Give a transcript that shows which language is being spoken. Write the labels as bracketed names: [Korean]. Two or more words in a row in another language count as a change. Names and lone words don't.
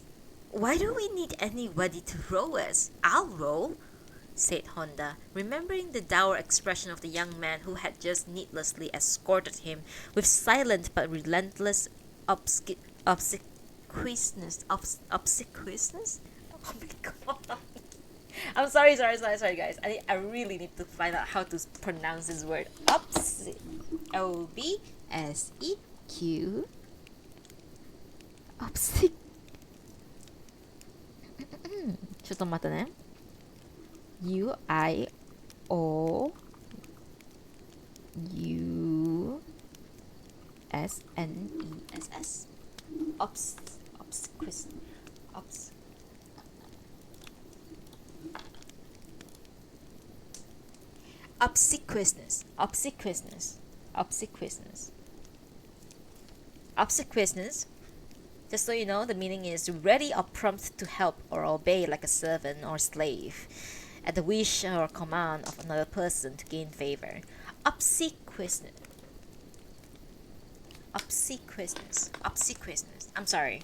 [English] Why do we need anybody to row us? I'll row, said Honda, remembering the dour expression of the young man who had just needlessly escorted him with silent but relentless obsequiousness. Obsequiousness? Oh my god. I'm sorry, guys. I really need to find out how to pronounce this word. O-B-S-E-Q. Obseq. [Japanese] ちょっと待ってね。 [English] U-I-O-U-S-N-E-S-S. Obsequiousness. Obsequiousness. Just so you know, the meaning is ready or prompt to help or obey like a servant or slave, at the wish or command of another person to gain favor. Obsequiousness. Obsequiousness. I'm sorry.